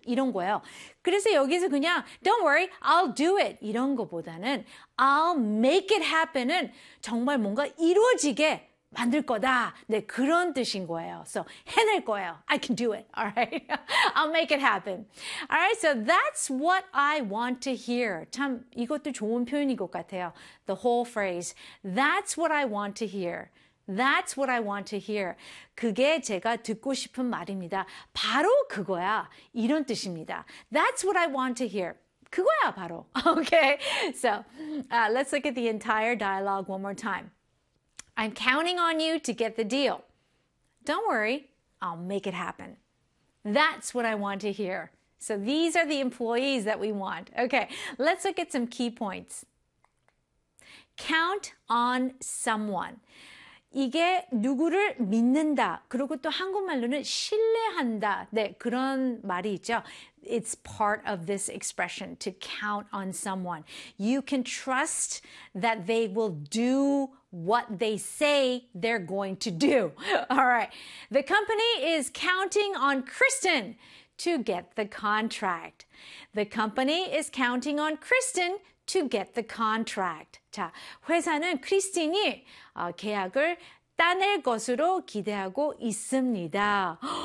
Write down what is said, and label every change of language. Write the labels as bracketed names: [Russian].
[Korean] 이런 거예요. 그래서 여기서 그냥 [English] don't worry, I'll do it. [Korean] 이런 것보다는 [English] I'll make it happen [Korean] 은 정말 뭔가 이루어지게 만들 거다. 네, 그런 뜻인 거예요. [English] So, [Korean] 해낼 거예요. [English] I can do it. Alright? I'll make it happen. Alright, so that's what I want to hear. [Korean] 참, 이것도 좋은 표현인 것 같아요. [English] The whole phrase. That's what I want to hear. That's what I want to hear. [Korean] 그게 제가 듣고 싶은 말입니다. 바로 그거야. 이런 뜻입니다. [English] That's what I want to hear. [Korean] 그거야, 바로. Okay? [English] So, let's look at the entire dialogue one more time. I'm counting on you to get the deal. Don't worry, I'll make it happen. That's what I want to hear. So these are the employees that we want. Okay, let's look at some key points. Count on someone. [Korean] 이게 누구를 믿는다. 그리고 또 한국말로는 신뢰한다. 네, 그런 말이 있죠. [English] It's part of this expression, to count on someone. You can trust that they will do what they say they're going to do. All right. The company is counting on Kristen to get the contract. The company is counting on Kristen to get the contract. [Korean] 자, 회사는 크리스틴이 계약을 따낼 것으로 기대하고 있습니다.